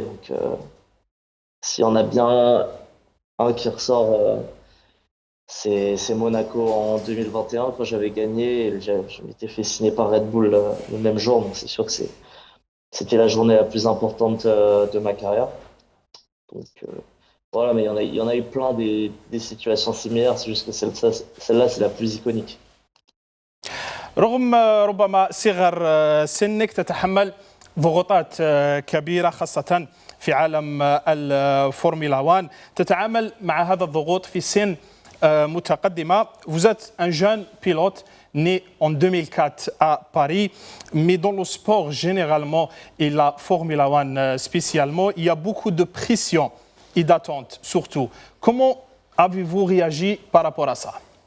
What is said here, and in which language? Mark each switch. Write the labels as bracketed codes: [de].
[fr] Donc, s'il y en a bien un qui ressort, c'est Monaco en 2021 quand j'avais gagné. Et je m'étais fait signer par Red Bull le même jour. Donc, c'est sûr que c'était la journée la plus importante de ma carrière. Donc, voilà, mais il y en a eu plein des situations similaires. C'est juste que celle-là, c'est la plus iconique. [ar] رغم ربما صغر سنك تتحمل ضغوطات كبيرة خاصة في عالم الفورمولا 1. تتعامل مع هذا الضغوط في سن متقدمة. [fr] Vous êtes un jeune pilote né en 2004 à Paris, mais dans le sport généralement et la Formula 1 spécialement, il y a beaucoup de pression et d'attente surtout. Comment avez-vous réagi par rapport à ça?